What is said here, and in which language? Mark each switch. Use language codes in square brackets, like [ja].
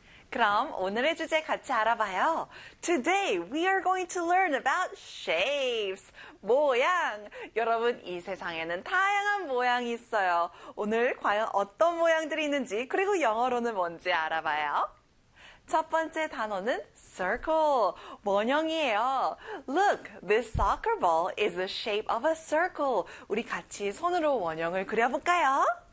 [ko] 그럼 오늘의 주제 같이 알아봐요. [en] Today we are going to learn about shapes. [ko] 모양. 여러분, 이 세상에는 다양한 모양이 있어요. 오늘 과연 어떤 모양들이 있는지, 그리고 영어로는 뭔지 알아봐요. 첫 번째 단어는 circle, 원형이에요. [en] Look, this soccer ball is the shape of a circle. [ko] 우리 같이 손으로 원형을 그려볼까요?